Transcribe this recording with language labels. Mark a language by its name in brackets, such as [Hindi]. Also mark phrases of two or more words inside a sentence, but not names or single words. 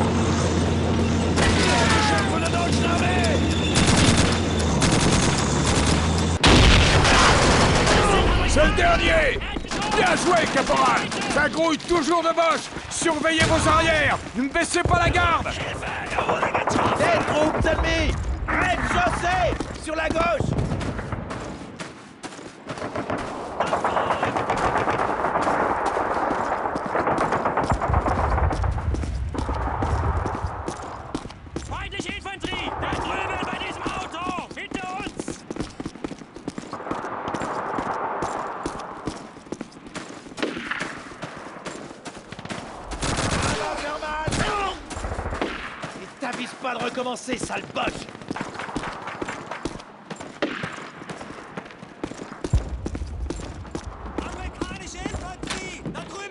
[French] C'est le dernier! Bien joué, caporal! Ça grouille toujours de boche! Surveillez vos arrières! Ne baissez pas la garde! Tête, groupe ennemis! Rez-de-chaussée! Sur la gauche! [German] Feindliche Infanterie! Da drüben bei diesem Auto! Hinter uns! [French] Et t'avises pas de recommencer, sale boche! [German] Amerikanische Infanterie! Da